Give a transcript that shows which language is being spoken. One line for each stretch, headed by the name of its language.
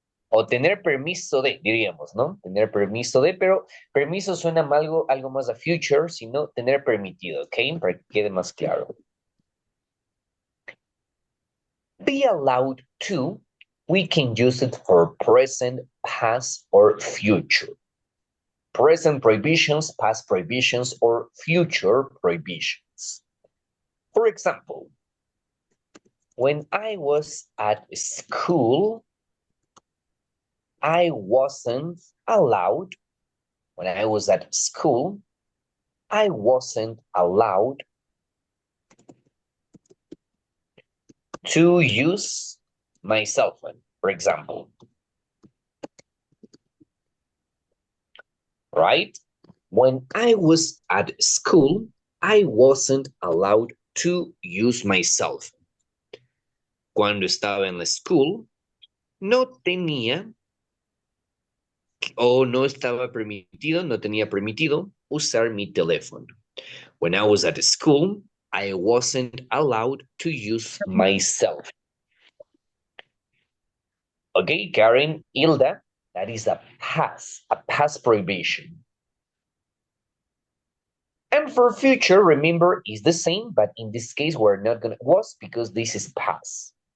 Spanish: O tener permiso de, diríamos, ¿no? Tener permiso de, pero permiso suena algo más a future, sino tener permitido, ¿ok? Para que quede más claro.
English: Be allowed to, we can use it for present, past, or future. Present prohibitions, past prohibitions, or future prohibitions. For example, when I was at school, I wasn't allowed, when I was at school, I wasn't allowed to use my cell phone, for example. Right? When I was at school, I wasn't allowed to use my cell phone.
Spanish: Cuando estaba en la school, no tenía o no estaba permitido, no tenía permitido usar mi teléfono.
English: When I was at school, I wasn't allowed to use my cell phone. Okay, Karen, Hilda, that is a past prohibition. And for future, remember, is the same, but in this case, we're not gonna, was because this is past.